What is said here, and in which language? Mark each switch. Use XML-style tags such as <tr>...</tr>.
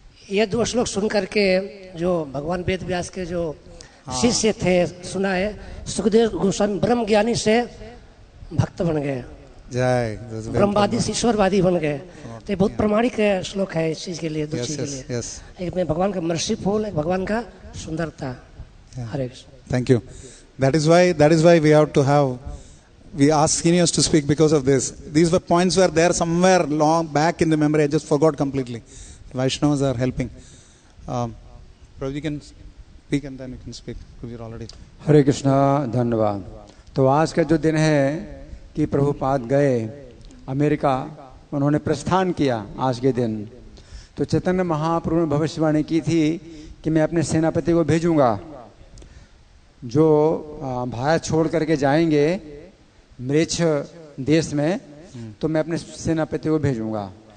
<hi>ये दो श्लोक सुन करके जो भगवान वेद व्यास के जो शिष्य थे, सुना है, सुखदेव गोस्वामी ब्रह्म ज्ञानी से भक्त बन गए, ब्रह्मवादी से ईश्वरवादी बन गए। तो ये बहुत प्रमाणिक श्लोक है इस चीज के लिए, दो चीज के लिए। एक में भगवान का मर्सीफुल, एक भगवान का सुंदरता। हरे Krishna.</hi> <en>Thank you. That is why we have to have, we ask seniors to speak because of this. These were points were there somewhere long back in the memory. I just forgot completely. Vaishnavas are helping. Prabhuji can speak and then you can speak because you're already.</en> <hi>हरे कृष्णा, धन्यवाद। तो आज का जो दिन है कि प्रभुपाद गए America, उन्होंने प्रस्थान किया आज के दिन, तो चैतन्य महाप्रभु ने भविष्यवाणी की थी कि मैं अपने सेनापति को भेजूंगा, जो भारत छोड़ करके जाएंगे मृच्छ देश में, तो मैं अपने सेनापति को भेजूंगा।</hi>